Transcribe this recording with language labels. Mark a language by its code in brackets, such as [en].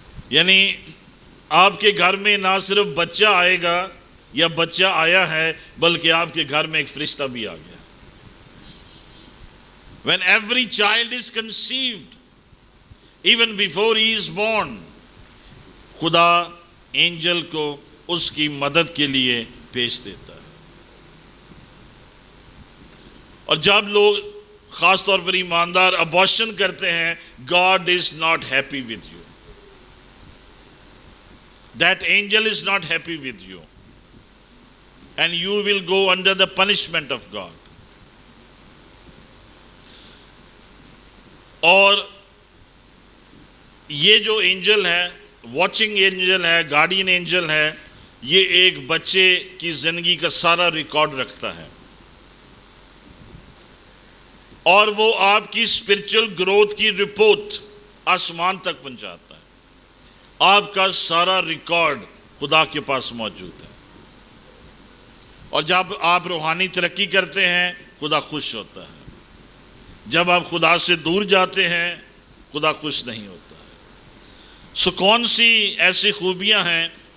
[ur] یعنی آپ کے گھر میں نہ صرف بچہ آئے گا یا بچہ آیا ہے، بلکہ آپ کے گھر میں ایک فرشتہ بھی آ گیا۔ [en] When every child is conceived, even before he is born, [ur] خدا اینجل کو اس کی مدد کے لیے بھیج دیتا ہے۔ اور جب لوگ خاص طور پر ایماندار ابارشن کرتے ہیں، [en] God is not happy with you. That angel is not happy with you. And you will go under the punishment of God. [ur] اور یہ جو اینجل ہے، واچنگ اینجل ہے، گارڈین اینجل ہے، یہ ایک بچے کی زندگی کا سارا ریکارڈ رکھتا ہے، اور وہ آپ کی اسپرچل گروتھ کی رپورٹ آسمان تک پہنچاتا ہے۔ آپ کا سارا ریکارڈ خدا کے پاس موجود ہے، اور جب آپ روحانی ترقی کرتے ہیں، خدا خوش ہوتا ہے۔ جب آپ خدا سے دور جاتے ہیں، خدا خوش نہیں ہوتا ہے۔ سو کون سی ایسی خوبیاں ہیں